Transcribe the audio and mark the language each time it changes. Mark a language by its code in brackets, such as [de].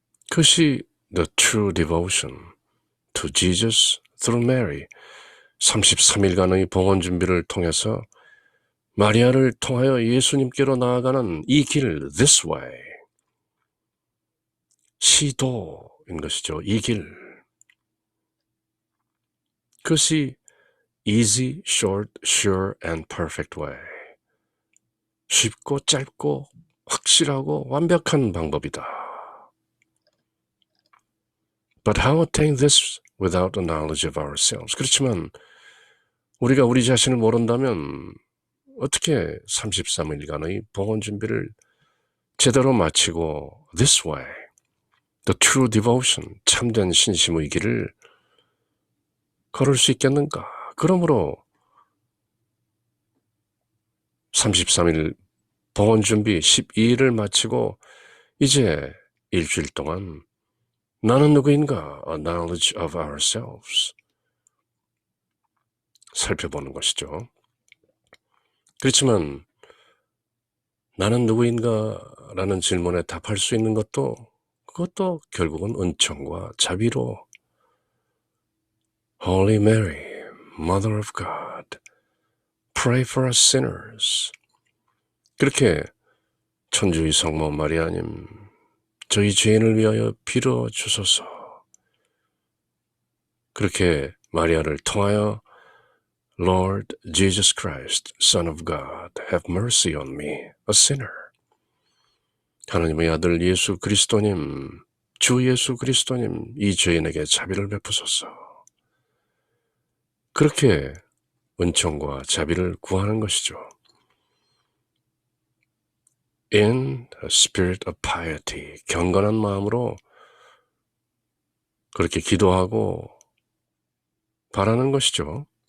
[ko] 그것이 [en] the true devotion to Jesus through Mary, [ko] 33일간의 봉헌 준비를 통해서 마리아를 통하여 예수님께로 나아가는 이 길, [en] this way, [ko] 시도인 것이죠. 이 길. 그것이 [en] easy, short, sure, and perfect way. [ko] 쉽고 짧고 확실하고 완벽한 방법이다. [en] But how attain this without the knowledge of ourselves? [ko] 그렇지만 우리가 우리 자신을 모른다면 어떻게 33일간의 봉헌 준비를 제대로 마치고 [en] this way, the true devotion, [ko] 참된 신심의 길을 걸을 수 있겠는가? 그러므로 33일 봉헌 준비 12일을 마치고 이제 일주일 동안 나는 누구인가? [en] A knowledge of ourselves. [ko] 살펴보는 것이죠. 그렇지만 나는 누구인가? 라는 질문에 답할 수 있는 그것도 결국은 은총과 자비로 [en] Holy Mary, Mother of God, pray for us sinners. [ko] 그렇게 천주의 성모 마리아님, 저희 죄인을 위하여 빌어주소서. 그렇게 마리아를 통하여 [en] Lord Jesus Christ, Son of God, have mercy on me, a sinner. [ko] 하나님의 아들 예수 그리스도님, 주 예수 그리스도님, 이 죄인에게 자비를 베푸소서. 그렇게 은총과 자비를 구하는 것이죠. [en] In a spirit of piety, [ko] 경건한 마음으로 그렇게 기도하고 바라는 것이죠.